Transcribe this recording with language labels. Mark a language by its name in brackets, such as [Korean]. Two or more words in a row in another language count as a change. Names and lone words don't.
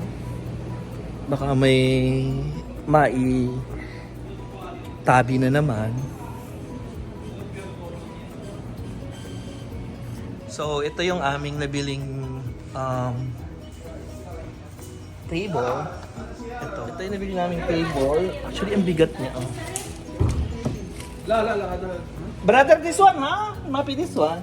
[Filipino] Baka may tabi na naman. So, ito yung aming nabiling table. Ito yung nabili naming table. Actually, ang bigat niya. Oh. [Arabic] لا لا لا هذا [English] Brother, this one, ha? Mapi this one.